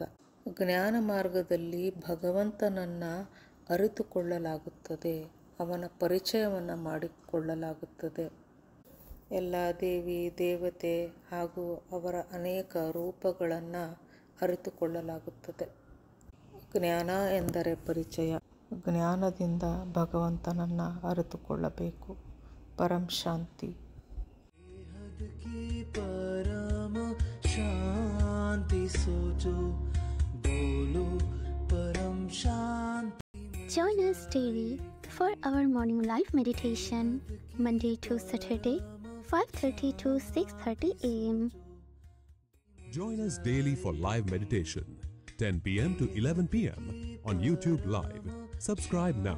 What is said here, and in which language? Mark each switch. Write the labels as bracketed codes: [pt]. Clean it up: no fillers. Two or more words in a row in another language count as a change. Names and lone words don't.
[kn] ಜ್ಞಾನ ಮಾರ್ಗದಲ್ಲಿ ಭಗವಂತನನ್ನು ಅರಿತುಕೊಳ್ಳಲಾಗುತ್ತದೆ, ಅವನ ಪರಿಚಯವನ್ನು ಮಾಡಿಕೊಳ್ಳಲಾಗುತ್ತದೆ. ಎಲ್ಲ ದೇವಿ ದೇವತೆ ಹಾಗೂ ಅವರ ಅನೇಕ ರೂಪಗಳನ್ನು ಅರಿತುಕೊಳ್ಳಲಾಗುತ್ತದೆ. ಜ್ಞಾನ ಎಂದರೆ ಪರಿಚಯ. ಜ್ಞಾನದಿಂದ ಭಗವಂತನನ್ನು ಅರಿತುಕೊಳ್ಳಬೇಕು. [hi] परं शांति। परम शांति सोचो बोलो परम शांति. [en] Join us daily for our morning live meditation, Monday to Saturday, 5:30 to 6:30 a.m. Join us daily for live meditation, 10 p.m. to 11 p.m. on YouTube Live. Subscribe now.